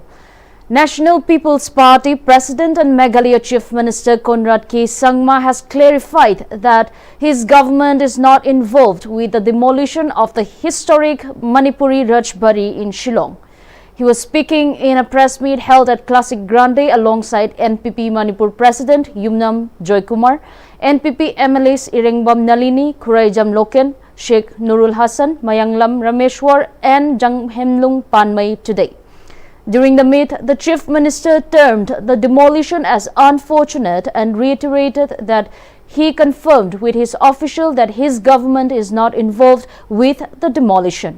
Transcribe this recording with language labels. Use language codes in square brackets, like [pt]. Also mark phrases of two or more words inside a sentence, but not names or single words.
[en] National People's Party President and Meghalaya Chief Minister Conrad K. Sangma has clarified that his government is not involved with the demolition of the historic Manipuri Rajbari in Shillong. He was speaking in a press meet held at Classic Grande alongside NPP Manipur President Yumnam Joykumar, NPP MLAs Irengbam Nalini, Khuraijam Loken, Sheikh Nurul Hassan, Mayanglam Rameshwar and Janghemlung Panmay today. During the meet, the Chief Minister termed the demolition as unfortunate and reiterated that he confirmed with his official that his government is not involved with the demolition.